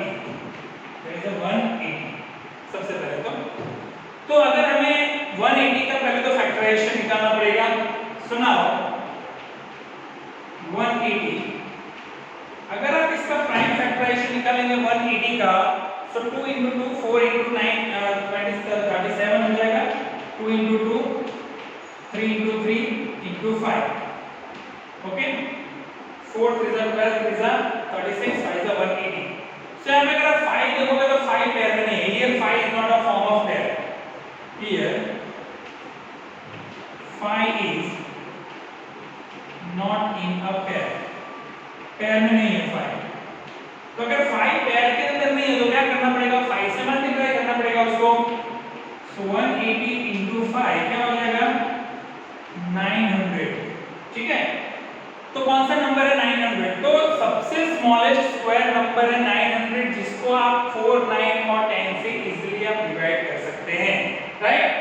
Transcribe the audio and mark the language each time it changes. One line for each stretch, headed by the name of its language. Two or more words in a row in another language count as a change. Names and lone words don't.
Hindi: 180 सबसे पहले तो अगर हमें 180 का पहले तो फैक्टराइजेशन निकालना पड़ेगा. सुनाओ 180 अगर आप इसका
English: prime factorization
Hindi: निकालेंगे 180 का,
English: so 2 into 2 4 into 9 37
Hindi: हो जाएगा.
English: 2 into 2 3 into 3 into 5. ओके, 4 3 12 3 36 5 180.
Hindi: So यहाँ पे अगर आप 5 देखोगे तो 5 पेयर में नहीं है.
English: Here 5 is not a form of pair. Here not in a pair,
Hindi: पेयर में नहीं है
English: 5।
Hindi: तो अगर 5 पेयर के अंदर नहीं है तो क्या करना पड़ेगा, 5 से मल्टीप्लाई करना पड़ेगा उसको। सो 180 into 5 क्या हो जाएगा 900, ठीक है। तो कौन सा नंबर है 900, तो सबसे
English: smallest square number
Hindi: है 900, जिसको आप 4, 9 और 10 से इजीली आप डिवाइड कर सकते हैं, राइट।